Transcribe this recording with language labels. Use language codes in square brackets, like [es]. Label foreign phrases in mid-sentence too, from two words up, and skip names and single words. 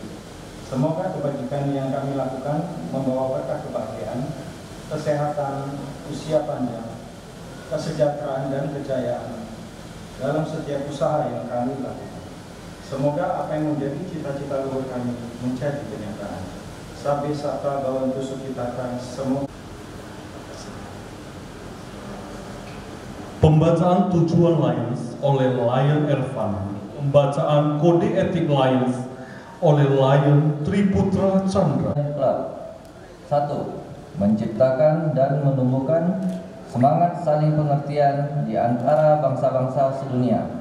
[id] Semoga kebajikan yang kami lakukan membawa berkah kebahagiaan, kesehatan, usia panjang, kesejahteraan dan kejayaan dalam setiap usaha yang kami lakukan. Semoga apa yang menjadi cita-cita luhur kami menjadi kenyataan. [pi] Sabbe satta bhavantu sukhitaha. [id] Semoga Pembacaan tujuan Lions oleh Lion Ervan. Pembacaan kode etik Lions oleh Lion Triputra Chandra. 1. Menciptakan dan menumbuhkan semangat saling pengertian di antara bangsa-bangsa sedunia.